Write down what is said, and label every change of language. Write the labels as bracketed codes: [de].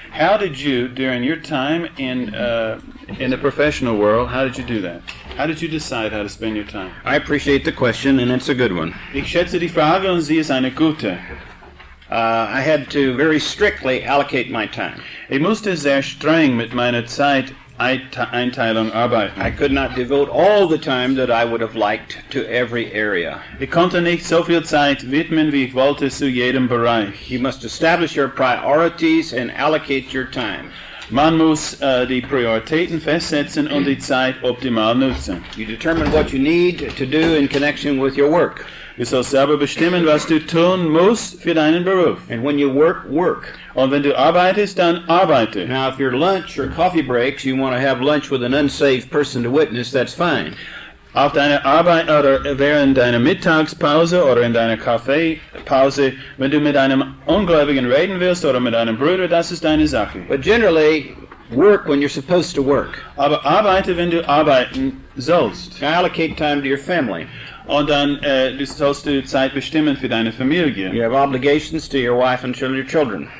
[en] How did you, during your time in the professional world, how did you do that? How did you decide how to spend your time? I appreciate the question, and it's a good one. [de] Ich schätze die Frage und sie ist eine gute. [en] I had to very strictly allocate my time. [de] Ich musste sehr streng mit meiner Zeiteinteilung arbeiten. [en] I could not devote all the time that I would have liked to every area. [de] Ich konnte nicht so viel Zeit widmen, wie ich wollte, zu jedem Bereich. [en] You must establish your priorities and allocate your time. [de] Man muss die Prioritäten festsetzen und die Zeit optimal nutzen. [en] You determine what you need to do in connection with your work. [de] Du sollst selber bestimmen, was du tun musst für deinen Beruf. [en] And when you work, work. [de] Und wenn du arbeitest, dann arbeite. [en] Now, if your lunch or coffee breaks, you want to have lunch with an unsaved person to witness, that's fine. [de] Auf deiner Arbeit oder während deiner Mittagspause oder in deiner Kaffeepause, wenn du mit einem Ungläubigen reden willst oder mit einem Bruder, das ist deine Sache. [en] But generally, work when you're supposed to work. [de] Aber arbeite, wenn du arbeiten sollst. [en] Allocate time to your family. [de] Und dann sollst du Zeit bestimmen für deine Familie. [en] You have obligations to your wife and your children.